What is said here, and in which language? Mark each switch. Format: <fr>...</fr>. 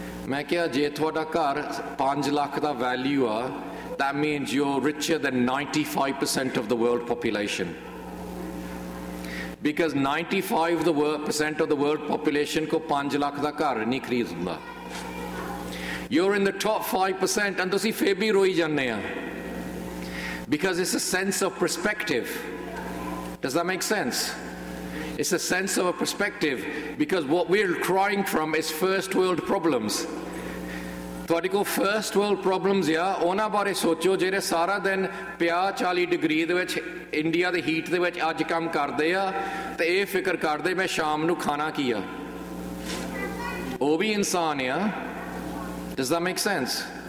<pa>ਮੈਂ ਕਿਹਾ ਜੇ ਤੁਹਾਡਾ ਘਰ 5 ਲੱਖ ਦਾ ਵੈਲਿਊ ਆ,</pa> <en>that means you are richer than 95% of the world population, because 95% of the world population</en> <pa>ਕੋ 5 ਲੱਖ ਦਾ ਘਰ ਨਹੀਂ ਖਰੀਦ ਹੁੰਦਾ।</pa> <en>you're in the top 5%, and</en> <pa>ਤੁਸੀਂ ਫਿਰ ਵੀ ਰੋਈ ਜਾਂਦੇ ਆ,</pa> <en>Because it's a sense of perspective. Does that make sense? It's a sense of a perspective, because what we're crying from is first world problems.</en> <pa>ਤੁਹਾਡੇ ਕੋਲ ਫਸਟ ਵਰਲਡ ਪ੍ਰੋਬਲਮਸ ਆ, ਉਹਨਾਂ ਬਾਰੇ ਸੋਚੋ ਜਿਹੜੇ ਸਾਰਾ ਦਿਨ 50-40 degrees ਦੇ ਵਿੱਚ ਇੰਡੀਆ ਦੇ ਹੀਟ ਦੇ ਵਿੱਚ ਅੱਜ ਕੰਮ ਕਰਦੇ ਆ, ਅਤੇ ਇਹ ਫਿਕਰ ਕਰਦੇ ਮੈਂ ਸ਼ਾਮ ਨੂੰ ਖਾਣਾ ਕੀ ਆ। ਉਹ ਵੀ ਇਨਸਾਨ ਆ।</pa> <en>Does that make sense?</en>